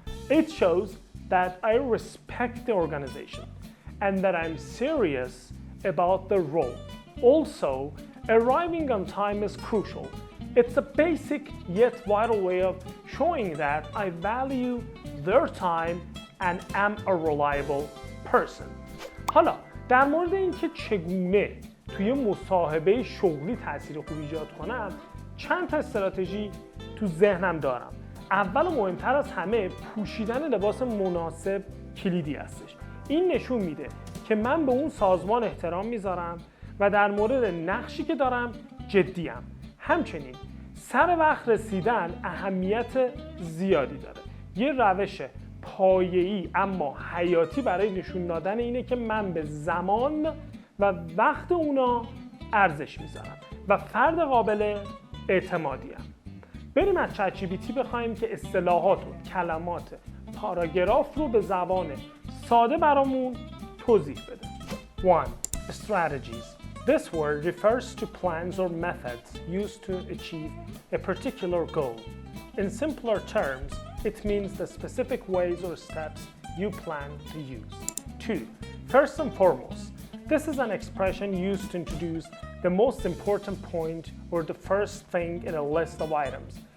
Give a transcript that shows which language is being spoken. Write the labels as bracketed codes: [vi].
[en] It shows that I respect the organization and that I'm serious about the role. Also, arriving on time is crucial. It's a basic yet vital way of showing that I value their time and am a reliable person. [fa] حالا در مورد اینکه چگونه توی مصاحبه شغلی تأثیر خوب ایجاد کنم چند تا استراتژی تو ذهنم دارم. اول و مهمتر از همه پوشیدن لباس مناسب کلیدی هستش. این نشون میده که من به اون سازمان احترام میذارم و در مورد نقشی که دارم جدیم. همچنین سر وقت رسیدن اهمیت زیادی داره. یه روش پایه‌ای اما حیاتی برای نشون دادن اینه که من به زمان و وقت اونا ارزش میذارم و فرد قابل اعتمادیم. بریم از چت جی پی تی بخوایم که اصطلاحات و کلمات پاراگراف رو به زبان ساده برامون توضیح بده. 1. Strategies. [en] This word refers to plans or methods used to achieve a particular goal. In simpler terms, it means the specific ways or steps you plan to use. 2. First and foremost. This is an expression used to introduce the most important point or the first thing in a list of items.